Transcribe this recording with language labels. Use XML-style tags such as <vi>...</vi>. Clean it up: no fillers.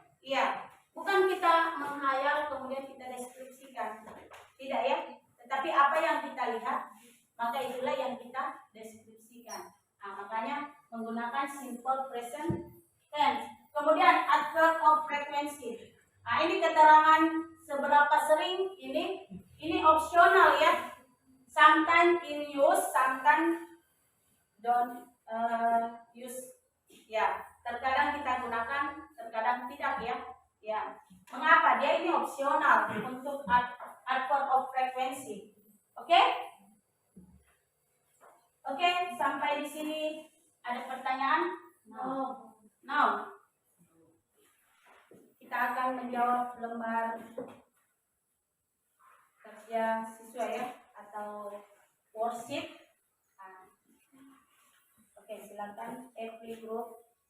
<id>Iya, bukan kita menghayal kemudian kita deskripsikan. Tidak ya, tetapi apa yang kita lihat maka itulah yang kita deskripsikan. Nah, makanya menggunakan simple present tense. Kemudian adverb of frequency. Nah, ini keterangan seberapa sering ini opsional ya.</id> <en>Sometimes in use, sometimes don't use.</en> <id>Ya, terkadang kita gunakan, terkadang tidak ya. Ya, mengapa? Dia ini opsional untuk adverb of frequency. Oke? Oke, sampai di sini ada pertanyaan?</id> <en>No.</en> <id>Kita akan menjawab lembar kerja siswa ya atau worksheet. Oke, silakan</id> <en>every group.</en>